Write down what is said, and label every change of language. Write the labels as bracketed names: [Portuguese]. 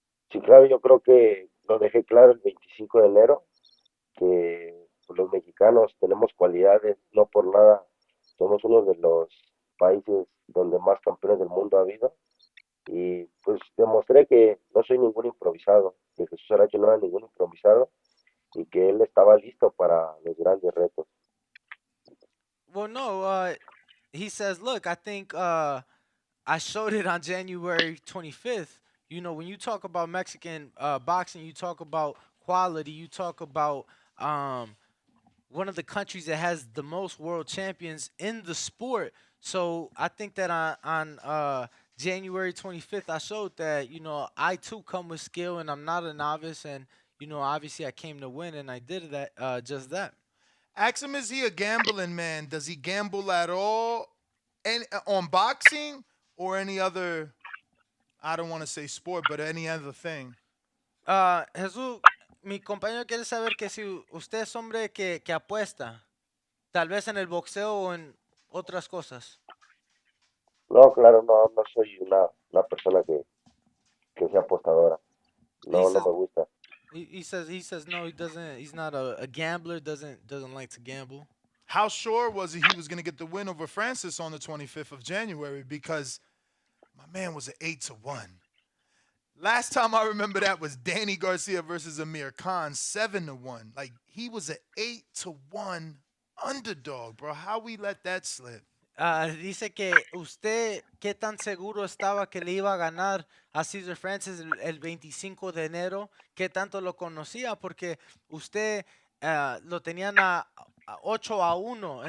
[Spanish] Sí, claro, yo creo que lo dejé claro el 25 de enero, que pues, los mexicanos tenemos cualidades, no por nada, somos uno de los países donde más campeones del mundo ha habido, y pues demostré que no soy ningún improvisado, que Jesús Saracho no era ningún improvisado, y que él estaba listo para los grandes retos. [English] Well, no, he says, look, I think I showed it on January 25th. When you talk about Mexican boxing, you talk about quality, you talk about one of the countries that has the most world champions in the sport. So I think that on January 25th, I showed that, I too come with skill and I'm not a novice. And, obviously I came to win and I did that, just that. Ask him, is he a gambling man? Does he gamble at all on boxing or any other I don't want to say sport, but any other thing. [Spanish] Jesús, mi compañero quiere saber que si usted es hombre que apuesta, tal vez en el boxeo o en otras cosas. No, claro, no soy una persona que sea apostadora. [English] He [Spanish] No [English] says [Spanish] me gusta. [English] he says no, he doesn't. He's not a gambler. Doesn't like to gamble. How sure was he was going to get the win over Francis on the 25th of January? Because my man was an 8-1. Last time I remember that was Danny Garcia versus Amir Khan, 7-1. Like he was an 8-1 underdog, bro. How we let that slip? [Spanish] Dice que usted, ¿qué tan seguro estaba que le iba a ganar a Cesar Francis el 25 de enero? ¿Qué tanto lo conocía? Porque usted lo tenían a 8-1.